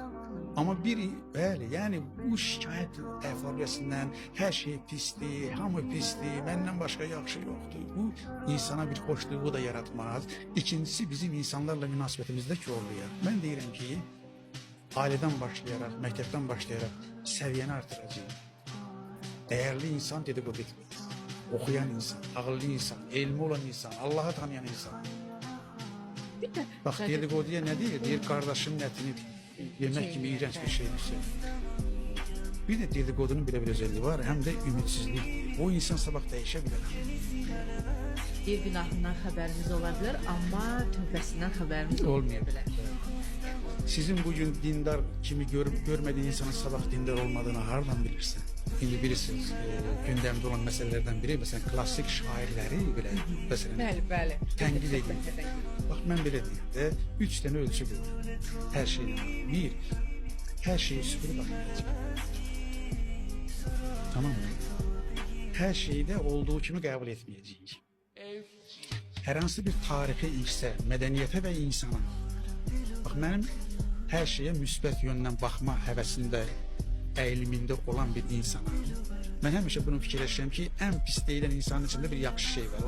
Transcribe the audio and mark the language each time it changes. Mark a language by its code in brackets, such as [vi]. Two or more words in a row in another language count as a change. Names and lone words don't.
[az] Amma bəli, yəni bu şikayət əfariyyəsindən hər şey pisdir, hamı pisdir, məndən başqa yaxşı yoxdur. Bu insana bir xoşluğu da yaratmaz. İkincisi bizim insanlarla münasibətimizdə korlayar. Mən deyirəm ki, ailədən başlayaraq, məktəbdən başlayaraq səviyyəni artıracağıq. [tr] Dəyərli insan dedikodu etmez. Okuyan insan, ağıllı insan, elmi olan insan, Allah'ı tanıyan insan. Bak dedikoduya ne diyor? Deyir kardeşinin etini yemek gibi iğrenç bir şeydir. Bir de dedikodunun bile bir özelliği var, hem de ümitsizlik. O insan sabah değişebilir. [az] Bir günahından xəbərimiz ola bilər, amma tövbəsindən xəbərimiz olmayabilir. Sizin bugün dindar kimi görmediği insanın sabah dindar olmadığını hardan bilirsin? [tr] Şimdi bilirsiniz, gündemde olan meselelerden biri mesela klasik şairleri bile mesela [az] Bəli. tənkid edin. [tr] Bak ben belə deyim de 3 tane ölçü bu. Her şeyden. Bir, her şeyi süpürüp atmayacak. Tamam mı? Her şeyi de olduğu kimi qəbul etmeyecek. [az] Hər hansı bir tarixi işsə, mədəniyyətə və insana. Bax mənim hər şeyə müsbət yöndən baxma həvəsində, əyilimində olan bir insana. Mən həmişə bunu fikirləşirəm ki, ən pis deyilən insanın içində bir yaxşı şey var.